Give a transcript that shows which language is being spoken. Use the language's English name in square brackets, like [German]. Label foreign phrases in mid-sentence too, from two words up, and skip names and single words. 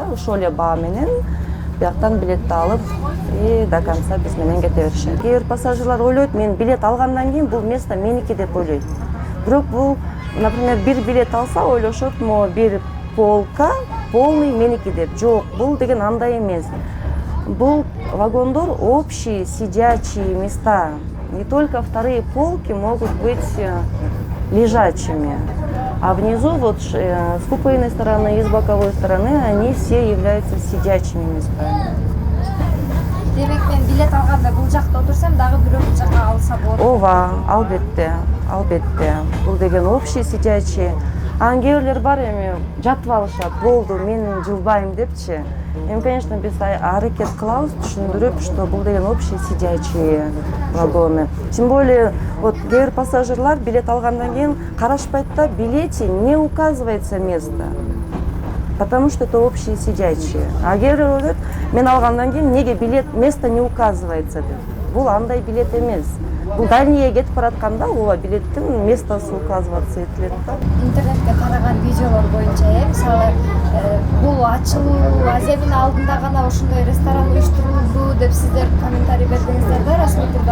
[Kyrgyz] Ошол эле баа менен бияктан билетти алып [Russian] до конца [Kyrgyz] биз менен кете беришет. Кээ бир пассажирлар ойлойт, мен билет алгандан кийин бул место меники деп ойлойт. Бирок бул, например, бир билет алса ойлошот, могу бир [Russian] полка полный [Kyrgyz] меники деп. Жок, бул деген андай эмес. Бул вагондор [Russian] общие сидячие места. Не только вторые полки могут быть лежачими. А внизу, вот с купейной стороны и с боковой стороны, они все являются сидячими местами. [Kyrgyz] Демек мен билет алганда бул жакта отурсам, дагы бирөө жака алса болот. Ооба, албетте, албетте. Бул деген [Russian] общий сидячий. [Kyrgyz] Анан кээ бирлер бар эми жатып алышат, болду, мен жылбайм депчи. Эми, конечно, биз аракет кылабыз түшүндүрүп, что бул деген [Russian] общий сидячие вагоны. Тем более, вот [Kyrgyz] кээ бир пассажирлар билет алгандан кийин карашпайт да, [Russian] в билете не указывается место. Потому что это общие сидячие. [Kyrgyz] А кээ бирөө ойлойт, мен алгандан кийин неге [Russian] место не указывается [Kyrgyz] деп. Бул андай билет эмес. Бул дальние кетип баратканда ооба билеттин местосы [Russian] указываться этилет [Kyrgyz] да. Интернетке тараган видеолор боюнча, мисалы, бул ачылуу аземин алдында гана ошондой ресторан уюштурулду деп сиздер комментарий бердиңиздер да, расмий түрдө.